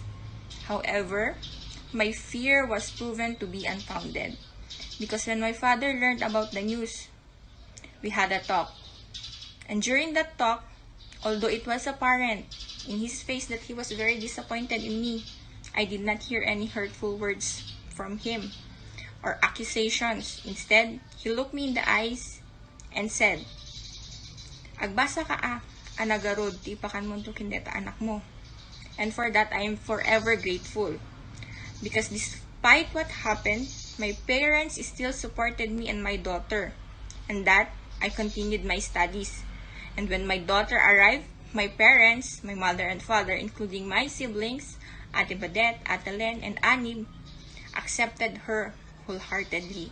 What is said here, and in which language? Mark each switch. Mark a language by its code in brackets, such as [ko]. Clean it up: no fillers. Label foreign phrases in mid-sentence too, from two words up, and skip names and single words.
[en] However, my fear was proven to be unfounded because when my father learned about the news, we had a talk. And during that talk, although it was apparent in his face that he was very disappointed in me, I did not hear any hurtful words from him or accusations. Instead, he looked me in the eyes and said, [ilo] "Agbasa ka anagarod, tipakan mo to kindeta anak mo." [en] And for that, I am forever grateful. Because despite what happened, my parents still supported me and my daughter. And that, I continued my studies. And when my daughter arrived, my parents, my mother and father, including my siblings, Ate Badet, Ate Len, and Anib, accepted her wholeheartedly.